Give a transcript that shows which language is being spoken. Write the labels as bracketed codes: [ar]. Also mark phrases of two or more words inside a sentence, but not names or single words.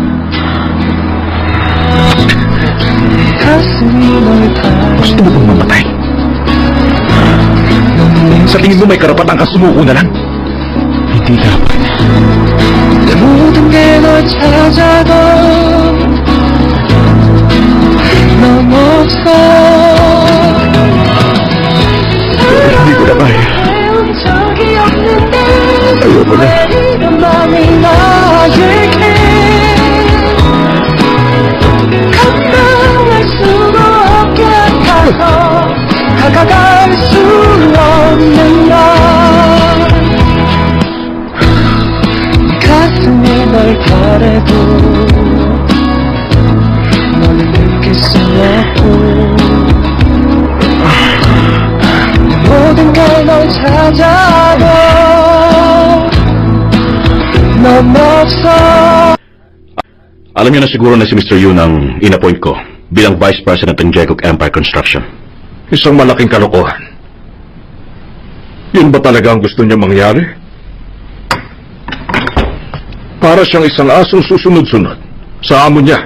[tl] Gusto mo bang mamatay? Sa tingin mo may karapatan kang sumuko na lang? Hindi dapat. [ko] 모든 게 널 찾아도 넌 없어. [tl] Hindi ko na kaya. [ko] 적이 없는데 [tl] Ayoko na. [ko] 왜 이런 맘이 나에게 감당할 수가 없게 가서 다가갈 수 없는 날 가슴이 널 바래도 널 느낄 수 없고 모든 걸 널 찾아도 넌 없어. [tl] Alam niyo na siguro na si Mr. Yun ang inappoint ko bilang [en] Vice President [tl] ng Jacob Empire Construction. Isang malaking kalokohan. Yun ba talaga ang gusto niya mangyari? Para siyang isang asong susunod-sunod sa amo niya.